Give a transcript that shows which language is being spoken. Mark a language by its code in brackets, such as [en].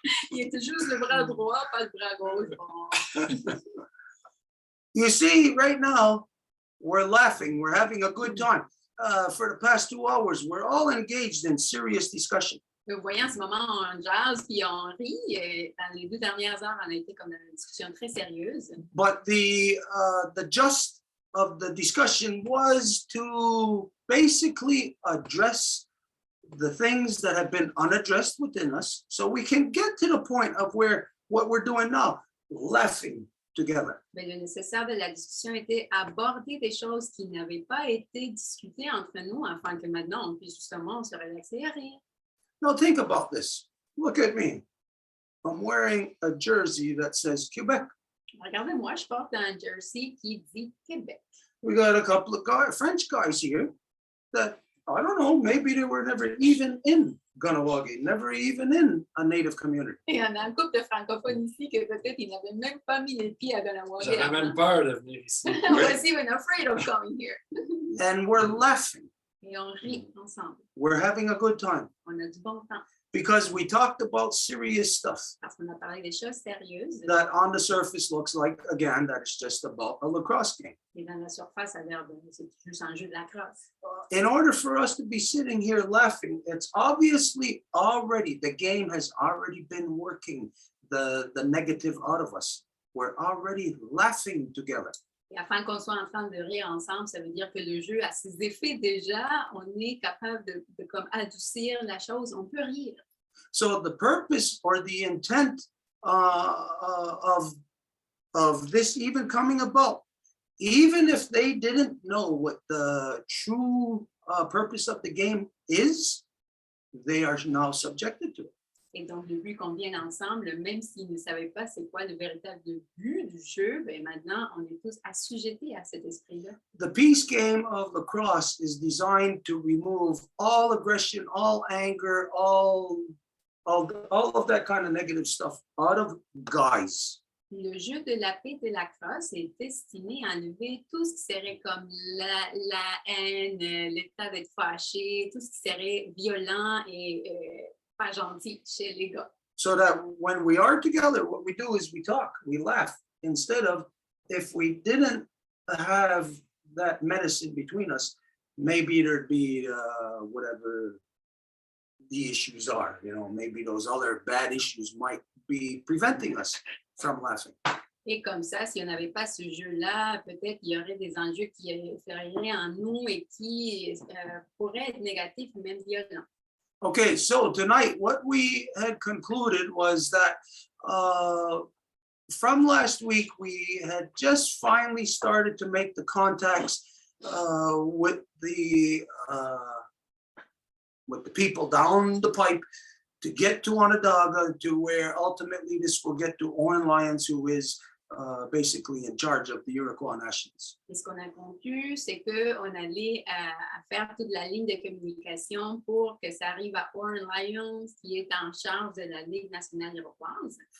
[fr] Il était juste le bras droit, pas le bras gauche. [en] You see, right now, we're laughing. We're having a good time. For the past 2 hours, we're all engaged in serious discussion. [fr] Voyant ce moment, on jase puis on rit. Dans les 2 dernières heures, on a été comme dans une discussion très sérieuse. [en] But the gist of the discussion was to basically address the things that have been unaddressed within us, so we can get to the point of where what we're doing now, laughing together. [fr] Mais le nécessaire de la discussion était aborder des choses qui n'avaient pas été discutées entre nous, afin que maintenant on puisse justement se relaxer et rire. [en] Now think about this. Look at me. I'm wearing a jersey that says Quebec. [fr] Regardez-moi, je porte un jersey qui dit Québec. [en] We got a couple of French guys here that, I don't know, maybe they were never even in Ganawagi, never even in a native community. [fr] Et on a un couple de francophones ici que peut-être ils n'avaient même pas mis les pieds à Ganawagi. J'avais même peur de venir ici. [en] I was even afraid of coming here. And we're laughing. [fr] Et on rit ensemble. [en] We're having a good time [fr] On a du bon temps [en] because we talked about serious stuff [fr] parce qu'on a parlé des choses sérieuses. [en] that on the surface looks like, again, that it's just about a lacrosse game. [fr] Et dans la surface, ça a l'air de c'est juste un jeu de la crosse. [en] In order for us to be sitting here laughing, it's obviously already, the game has already been working the negative out of us. We're already laughing together. [fr] Et afin qu'on soit en train de rire ensemble, ça veut dire que le jeu a ses effets déjà. On est capable de comme adoucir la chose. On peut rire. [en] So the purpose or the intent of this even coming about, even if they didn't know what the true purpose of the game is, they are now subjected to it. [fr] Et donc, le but qu'on vienne ensemble, même s'ils ne savaient pas c'est quoi le véritable but du jeu, ben maintenant, on est tous assujettis à cet esprit-là. [en] The peace game of lacrosse is designed to remove all aggression, all anger, all of that kind of negative stuff out of guys. [fr] Le jeu de la paix de la crosse est destiné à enlever tout ce qui serait comme la haine, l'état d'être fâché, tout ce qui serait violent et pas gentil chez les gars. [en] So that when we are together, what we do is we talk, we laugh. Instead of, if we didn't have that medicine between us, maybe there'd be whatever the issues are, maybe those other bad issues might be preventing us from laughing. [fr] Et comme ça, si on n'avait pas ce jeu-là, peut-être il y aurait des enjeux qui feraient en nous et qui pourraient être négatifs ou même violents. [en] Okay, so tonight what we had concluded was that from last week we had just finally started to make the contacts with the people down the pipe to get to Onondaga, to where ultimately this will get to Owen Lyons, who is basically in charge of the Iroquois Nationals. [fr] Et ce qu'on a conclu, c'est qu'on allait faire toute la ligne de communication pour que ça arrive à Owen Lyons, qui est en charge de la Ligue nationale iroquoise.